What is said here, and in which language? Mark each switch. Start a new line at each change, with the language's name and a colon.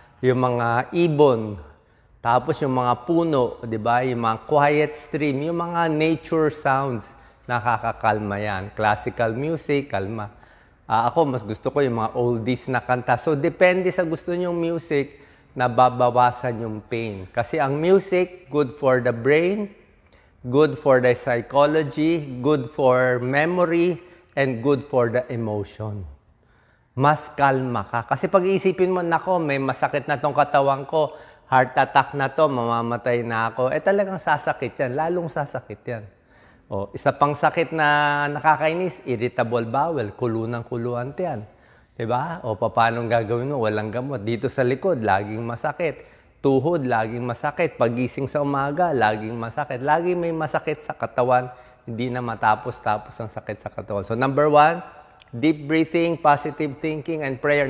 Filipino: Yung mga ibon, tapos yung mga puno, di ba? Yung mga quiet stream, yung mga nature sounds, nakakakalma yan. Classical music, kalma. Ako, mas gusto ko yung mga oldies na kanta. So, depende sa gusto nyong music, nababawasan yung pain. Kasi ang
English: music, good for the brain, good for the psychology, good for memory, and good for the emotion.
Filipino: Mas kalma ka. Kasi pag iisipin mo, nako, may masakit na tong katawan ko, heart attack na to, mamamatay na ako, talagang sasakit yan. Lalong sasakit yan. Isa pang sakit na nakakainis, irritable bowel, kuluan tiyan. Diba? Paano gagawin mo? Walang gamot. Dito sa likod, laging masakit. Tuhod, laging masakit. Pagising sa umaga, laging masakit. Laging may masakit sa katawan. Hindi na matapos-tapos ang sakit sa katawan.
English: So, number 1, deep breathing, positive thinking, and prayer.